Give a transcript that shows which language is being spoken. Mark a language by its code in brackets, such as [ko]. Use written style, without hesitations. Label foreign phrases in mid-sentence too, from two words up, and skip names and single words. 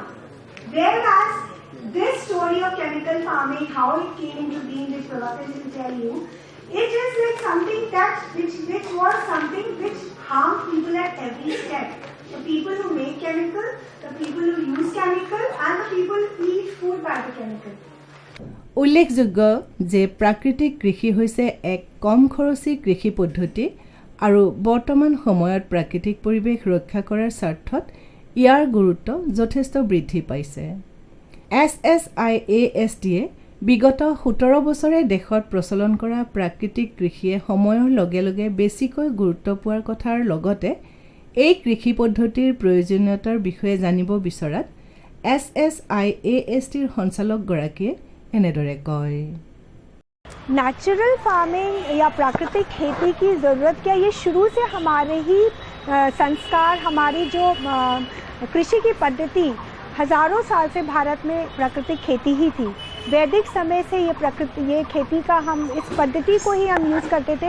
[en] Whereas this story of chemical farming, how it came into being, which Prabhakar will tell you, it is like something which was something which harmed people at every step. The people who make chemical, the people who use chemical, and the people who eat food by the chemical. [as] উল্লেখযোগ্য যে প্ৰাকৃতিক কৃষি হৈছে এক কম খৰচী কৃষি পদ্ধতি আৰু বৰ্তমান সময়ত প্ৰাকৃতিক পৰিৱেশ ৰক্ষা কৰাৰ স্বাৰ্থত ইয়াৰ গুৰুত্ব যথেষ্ট বৃদ্ধি পাইছে। SSIASTয়ে বিগত 17 বছৰে দেশত প্ৰচলন কৰা প্ৰাকৃতিক কৃষিয়ে সময়ৰ লগে লগে বেছিকৈ গুৰুত্ব পোৱাৰ কথাৰ লগতে এই কৃষি পদ্ধতিৰ প্ৰয়োজনীয়তাৰ বিষয়ে জানিব বিচৰাত SSIASTৰ সঞ্চালক গৰাকীয়ে এনেদৰে কয়। [en] natural farming [hi] या प्राकृतिक खेती की ज़रूरत क्या, ये शुरू से हमारे ही संस्कार, हमारी जो कृषि की पद्धति हज़ारों साल से भारत में प्राकृतिक खेती ही थी। वैदिक समय से ये खेती का हम इस पद्धति को ही हम यूज़ करते थे।